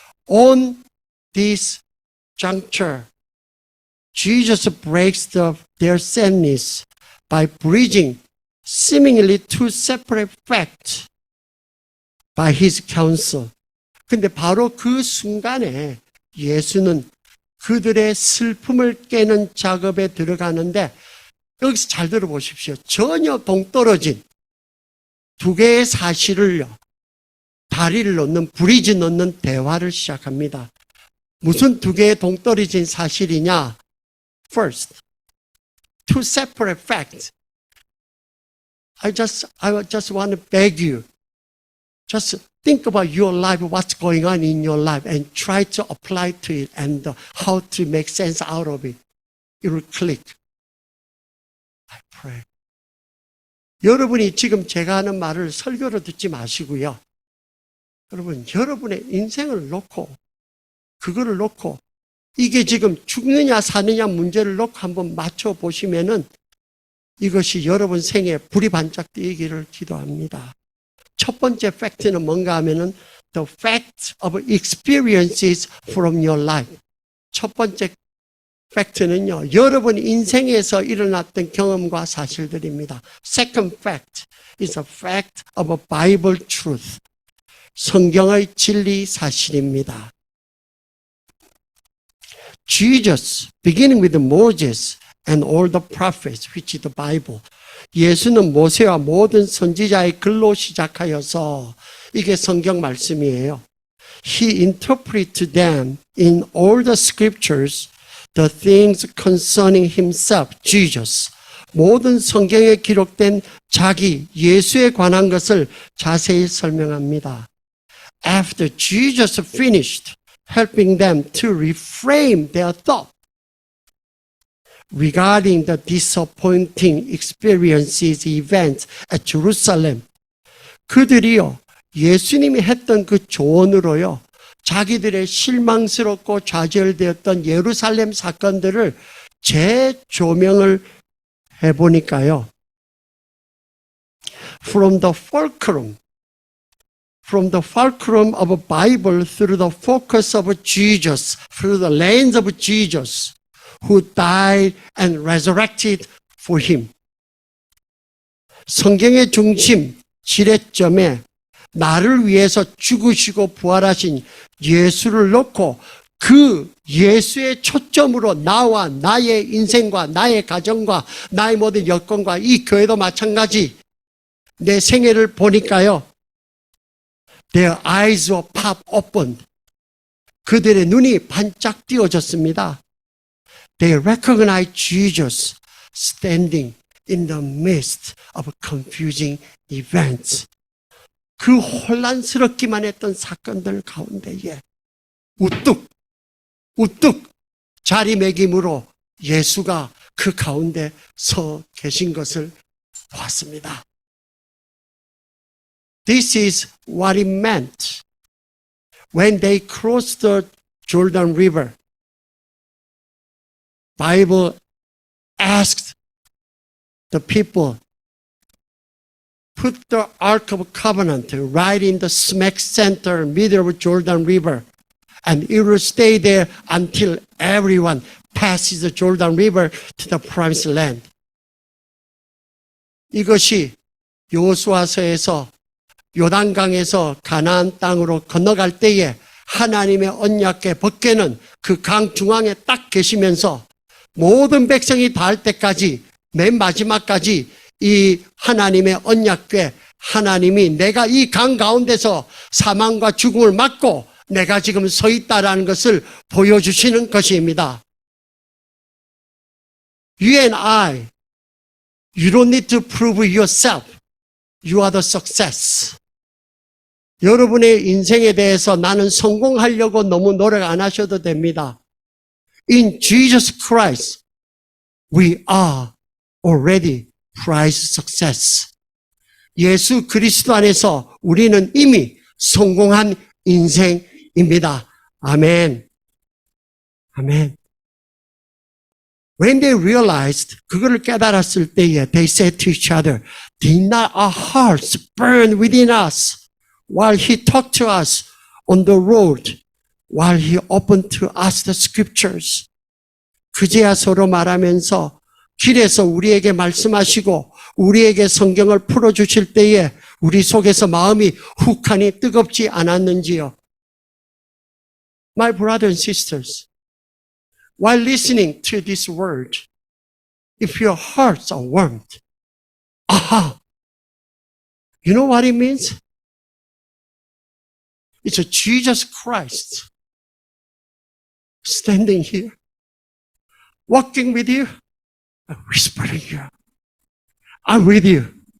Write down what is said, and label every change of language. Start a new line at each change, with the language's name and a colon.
English: On this juncture, Jesus breaks their sadness by bridging seemingly two separate facts by his counsel.
Korean: 근데 바로 그 순간에 예수는 그들의 슬픔을 깨는 작업에 들어가는데 여기서 잘 들어보십시오. 전혀 동떨어진 두 개의 사실을요, 다리를 놓는, 브리지 놓는 대화를 시작합니다. 무슨 두 개의 동떨어진 사실이냐?
English: First, two separate facts. I just want to beg you. Just think about your life, what's going on in your life, and try to apply to it and how to make sense out of it. It will click. I pray.
Korean: 여러분이 지금 제가 하는 말을 설교로 듣지 마시고요. 여러분, 여러분의 인생을 놓고, 그거를 놓고, 이게 지금 죽느냐 사느냐 문제를 놓고 한번 맞춰보시면은 이것이 여러분 생에 불이 반짝 뜨이기를 기도합니다. 첫 번째 팩트는 뭔가 하면은
English: the fact of experiences from your life.
Korean: 첫 번째 팩트는요, 여러분 인생에서 일어났던 경험과 사실들입니다.
English: Second fact is a fact of a Bible truth.
Korean: 성경의 진리 사실입니다.
English: Jesus, beginning with Moses and all the prophets, which is the Bible.
Korean: 예수는 모세와 모든 선지자의 글로 시작하여서 이게 성경 말씀이에요.
English: He interpreted them in all the scriptures, the things concerning himself, Jesus.
Korean: 모든 성경에 기록된 자기 예수에 관한 것을 자세히 설명합니다.
English: After Jesus finished helping them to reframe their thought regarding the disappointing experiences, events at Jerusalem,
Korean: 그들이요, 예수님이 했던 그 조언으로요, 자기들의 실망스럽고 좌절되었던 예루살렘 사건들을 재조명을 해보니까요.
English: From the fulcrum of a Bible through the focus of Jesus, through the lens of Jesus, who died and resurrected for him.
Korean: 성경의 중심, 지렛점에 나를 위해서 죽으시고 부활하신 예수를 놓고 그 예수의 초점으로 나와 나의 인생과 나의 가정과 나의 모든 여건과 이 교회도 마찬가지 내 생애를 보니까요.
English: Their eyes were pop opened.
Korean: 그들의 눈이 반짝 띄어졌습니다.
English: They recognized Jesus standing in the midst of confusing events.
Korean: 그 혼란스럽기만 했던 사건들 가운데에 우뚝 자리매김으로 예수가 그 가운데 서 계신 것을 보았습니다.
English: This is what it meant when they crossed the Jordan River. Bible asked the people, put the Ark of Covenant right in the smack center, middle of Jordan River, and it will stay there until everyone passes the Jordan River to the promised land.
Korean: 이것이 여호수아서에서 요단강에서 가나안 땅으로 건너갈 때에 하나님의 언약궤 법궤는 그 강 중앙에 딱 계시면서 모든 백성이 닿을 때까지 맨 마지막까지 이 하나님의 언약궤 하나님이 내가 이 강 가운데서 사망과 죽음을 막고 내가 지금 서 있다라는 것을 보여주시는 것입니다.
English: You and I, you don't need to prove yourself. You are the success.
Korean: 여러분의 인생에 대해서 나는 성공하려고 너무 노력 안 하셔도 됩니다.
English: In Jesus Christ, we are already prize success.
Korean: 예수 그리스도 안에서 우리는 이미 성공한 인생입니다. 아멘. 아멘.
English: When they realized,
Korean: 그거를 깨달았을 때에
English: they said to each other, did not our hearts burn within us while he talked to us on the road, while he opened to us the scriptures.
Korean: 그제야 서로 말하면서 길에서 우리에게 말씀하시고 우리에게 성경을 풀어주실 때에 우리 속에서 마음이 훅하니 뜨겁지 않았는지요.
English: My brothers and sisters, while listening to this word, if your hearts are warmed, aha, you know what it means? It's a Jesus Christ standing here, walking with you, and whispering you, I'm with you.